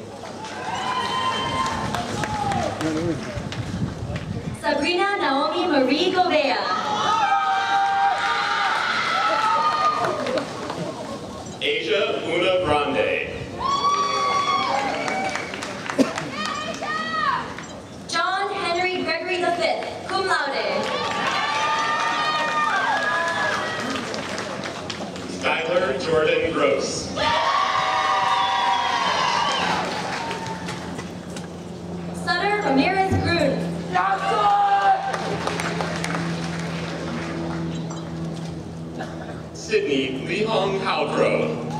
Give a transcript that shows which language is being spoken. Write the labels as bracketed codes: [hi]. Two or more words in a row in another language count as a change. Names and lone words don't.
[en] Sabrina Naomi Marie Govea. Asia Una Grande. John Henry Gregory V, [la] cum laude. [en] Skylar Jordan Gross. Sutter Ramirez Grun. Sydney Lee Hong Halcrow.